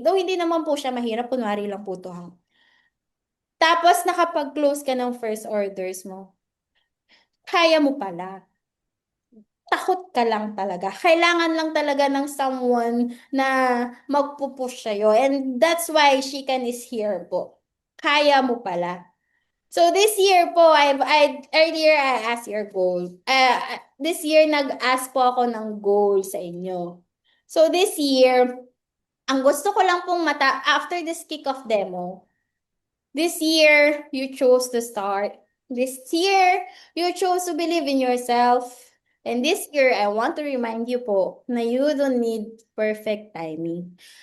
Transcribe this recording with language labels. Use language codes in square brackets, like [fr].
[tl] Though hindi naman po siya mahirap, kunwari lang po to. Tapos nakapag-close ka ng first orders mo. Kaya mo pala. Takot ka lang talaga. Kailangan lang talaga ng someone na magpupush sa'yo. [en] And that's why Shikan is here po. [tl] Kaya mo pala. [en] So this year po, earlier I asked your goal. [tl] This year nag-ask po ako ng goal sa inyo. [en] So this year, [tl] ang gusto ko lang pong [en] after this kick-off demo, this year you chose to start. This year, you chose to believe in yourself. And this year, I want to remind you po na you don't need perfect timing.